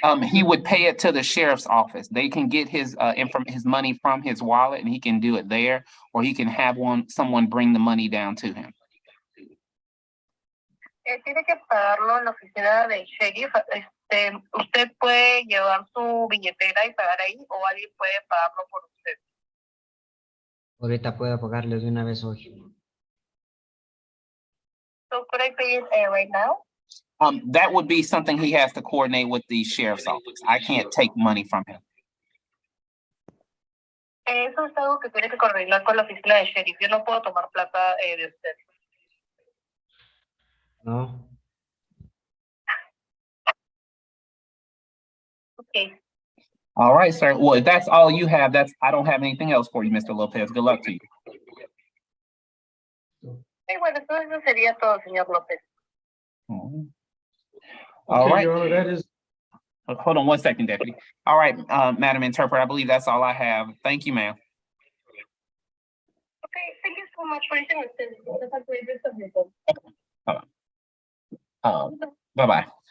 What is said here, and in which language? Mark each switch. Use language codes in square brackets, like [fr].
[en] He would pay it to the sheriff's office. They can get his his money from his wallet and he can do it there, or he can have someone bring the money down to him. [es] Tiene que pagarlo en la oficina del sheriff. Usted puede llevar su billetera y pagar ahí, o alguien puede pagarlo por usted. Ahorita puedo pagarle de una vez hoy. [en] So could I pay it right now? That would be something he has to coordinate with the sheriff's office. I can't take money from him. [es] Eso es algo que tiene que coordinar con la oficina del sheriff. Yo no puedo tomar plata de usted. [en] No. Okay. All right, sir. Well, if that's all you have, I don't have anything else for you, Mr. Lopez. Good luck to you. [es] Sí, bueno, eso sería todo, señor López. [en] All right. Your Honor, that is. Hold on one second, Deputy. All right, Madam Interpreter, I believe that's all I have. Thank you, ma'am. Okay, thank you so much for your service. Have a great rest of your day. Bye-bye.